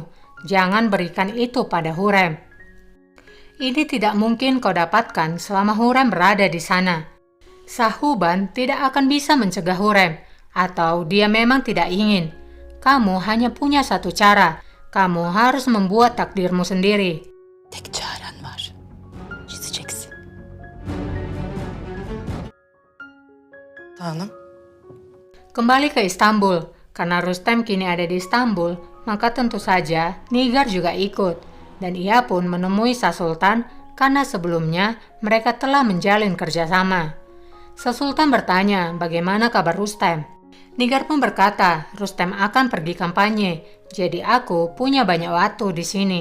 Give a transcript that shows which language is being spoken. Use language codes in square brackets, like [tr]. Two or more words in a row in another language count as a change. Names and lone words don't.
[id] Jangan berikan itu pada Hurrem. Ini tidak mungkin kau dapatkan selama Hurrem berada di sana. Sahuban tidak akan bisa mencegah Hurrem, atau dia memang tidak ingin. Kamu hanya punya satu cara. Kamu harus membuat takdirmu sendiri. [tr] Tek çaren var. Gideceksin. Hanım. [id] Kembali ke Istanbul. Karena Rustem kini ada di Istanbul, maka tentu saja Nigar juga ikut. Dan ia pun menemui Shah Sultan karena sebelumnya mereka telah menjalin kerjasama. Shah Sultan bertanya bagaimana kabar Rustem. Nigar pun berkata, Rustem akan pergi kampanye, jadi aku punya banyak waktu di sini.